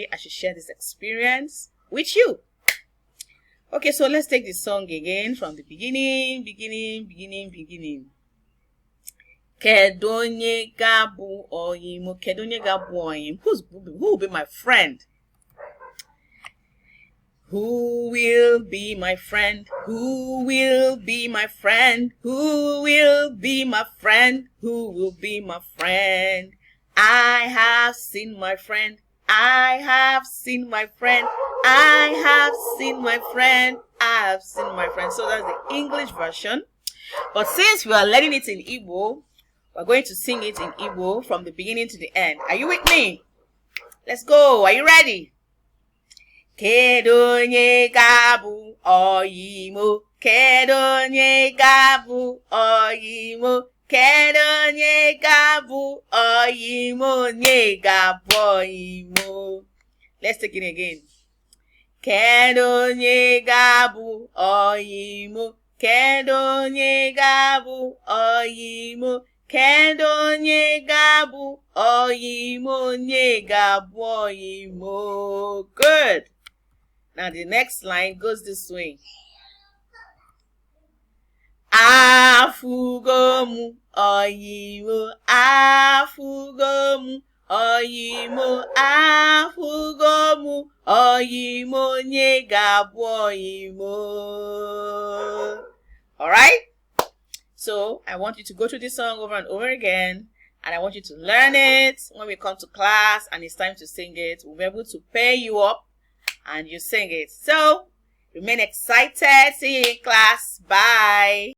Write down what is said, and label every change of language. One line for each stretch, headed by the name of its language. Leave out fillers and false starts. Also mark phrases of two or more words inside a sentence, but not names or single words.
English: I should share this experience with you. Okay, so let's take this song again from the beginning.
Igbo: Kedụ onye ga-abụ ọyịm? Kedụ onye ga-abụ ọyịm?
English: Who will be my friend? Who will be my friend? Who will be my friend? Who will be my friend? Who will be my friend? I have seen my friend. I have seen my friend. I have seen my friend. I have seen my friend. So that's the English version. But since we are learning it in Igbo, we're going to sing it in Igbo from the beginning to the end. Are you with me? Let's go. Are you ready?
Igbo: Kedụ onye ga-abụ ọyịm? Kedụ onye ga-abụ ọyịm? Kedụ onye ga-abụ ọyịm? Onye ga-abụ ọyịm?
English: Let's take it again.
Igbo: Kedụ onye ga-abụ ọyịm? Kedụ onye ga-abụ ọyịm? Kedụ onye ga-abụ ọyịm? Onye ga-abụ ọyịm?
English: Good. Now the next line goes this way.
Igbo: Afugom ọyịm. Afugom ọyịm. Afugom ọyịm. Onye ga-abụ ọyịm?
English: All right? So I want you to go through this song over and over again, and I want you to learn it. When we come to class and it's time to sing it, we'll be able to pair you up and you sing it. So remain excited. See you in class. Bye.